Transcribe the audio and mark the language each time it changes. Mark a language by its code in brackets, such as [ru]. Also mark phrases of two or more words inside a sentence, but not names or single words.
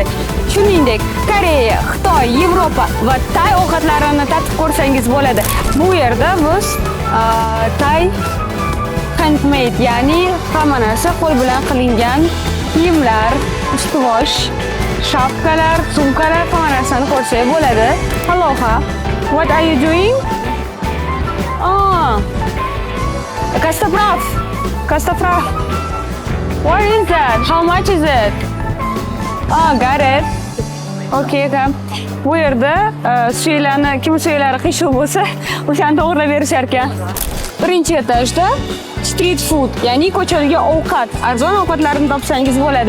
[uz] Shuningdek, Koreya, Xitoy, Yevropa va Tay ovqatlarini tatib ko'rsangiz bo'ladi. Bu yerda biz Tay handmade, ya'ni hamma narsa qo'l bilan qilingan kiyimlar, ustuvor, shapkalar, sumkalar, hamma narsani ko'rsak bo'ladi. [en] Aloha. What are you doing? Kastapraf. Kastapraf. What is that? How much is it? Got it. Okay, come. [uz] Bu yerda suylarni, kim suylari qiyshiq bo'lsa, o'shani to'g'rilab berishar ekan. Birinchi etajda [en] street food, [uz] ya'ni ko'chadagi ovqat, arzon ovqatlarni topsangiz bo'ladi.